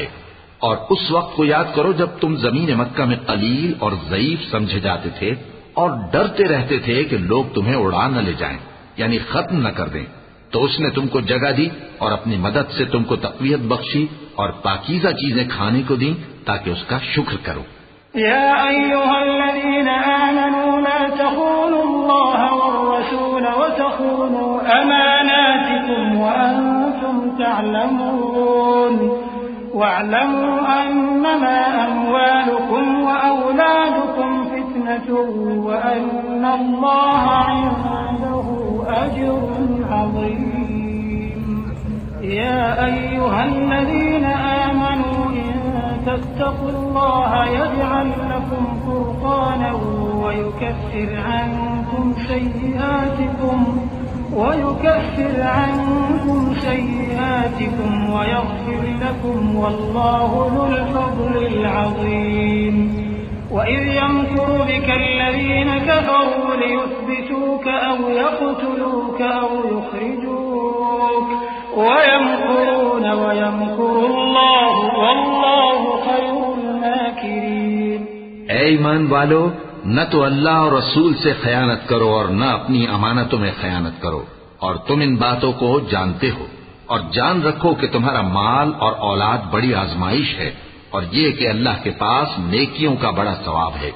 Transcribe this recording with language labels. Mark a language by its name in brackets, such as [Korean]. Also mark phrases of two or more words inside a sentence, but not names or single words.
[Urdu] اور اس وقت کو یاد کرو جب تم زمین مکہ میں قلیل اور ضعیف سمجھے جاتے تھے اور ڈرتے رہتے تھے کہ لوگ تمہیں اڑا نہ لے جائیں، یعنی ختم نہ کر دیں، تو اس نے تم کو جگہ دی اور اپنی مدد سے تم کو تقویت بخشی اور پاکیزہ چیزیں کھانے کو دی تاکہ اس کا شکر کرو. [Arabic] يا أيها الذين آمنوا لا تخونوا الله والرسول وتخونوا أماناتكم وأنتم تعلمون واعلموا أنما أموالكم وأولادكم فتنة وأن الله عنده أجر عظيم. يا أيها الذين آمنوا تتقوا الله يجعل لكم فرقانا ويكفر عنكم سيئاتكم ويغفر لكم والله ذو الفضل العظيم. وإذ يمكر بك الذين كفروا ليثبتوك أو يقتلوك أو يخرجوك ويمكرون ويمكر الله والله خير الماكرين. [Urdu] اے ایمان والو، نہ تو اللہ اور رسول سے خیانت کرو اور نہ اپنی امانتوں میں خیانت کرو، اور تم ان باتوں کو جانتے ہو، اور جان رکھو کہ تمہارا مال اور اولاد بڑی آزمائش ہے، اور یہ کہ اللہ کے پاس نیکیوں کا بڑا ثواب ہے.